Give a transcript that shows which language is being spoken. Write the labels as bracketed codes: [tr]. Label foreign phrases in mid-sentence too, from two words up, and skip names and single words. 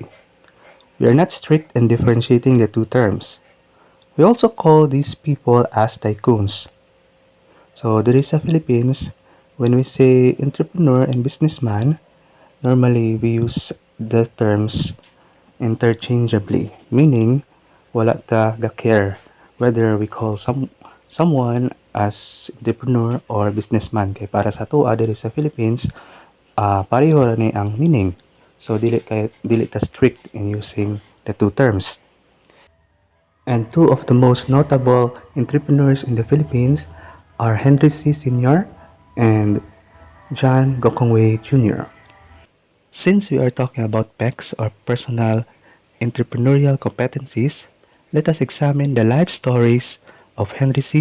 [en] We are not strict in differentiating the two terms. We also call these people as tycoons. So there is a Philippines, when we say entrepreneur and businessman, normally we use the terms interchangeably, meaning [ceb] wala ta ga care [en] whether we call someone as entrepreneur or businessman. [ceb] Kay para sa tuwa diri sa Philippines, pareho ra ni ang meaning. [en] So [ceb] dili ta [en] strict in using the two terms. And two of the most notable entrepreneurs in the Philippines are Henry C. Sr. and John Gokongwei Jr. Since we are talking about PECs or personal entrepreneurial competencies, let us examine the life stories of Henry C.